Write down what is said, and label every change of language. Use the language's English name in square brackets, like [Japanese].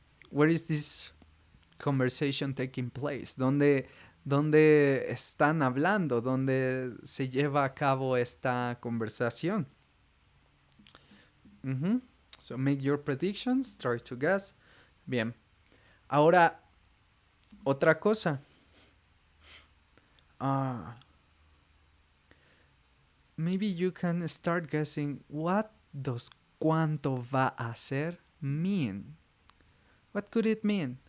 [English] Where is this conversation taking place? [Spanish] ¿Dónde están hablando? ¿Dónde se lleva a cabo esta conversación? [English] So make your predictions, try to guess. [Spanish] Bien. Ahora, otra cosa. [English] Maybe you can start guessing, what does [Spanish] cuánto va a ser [English] mean? What could it mean?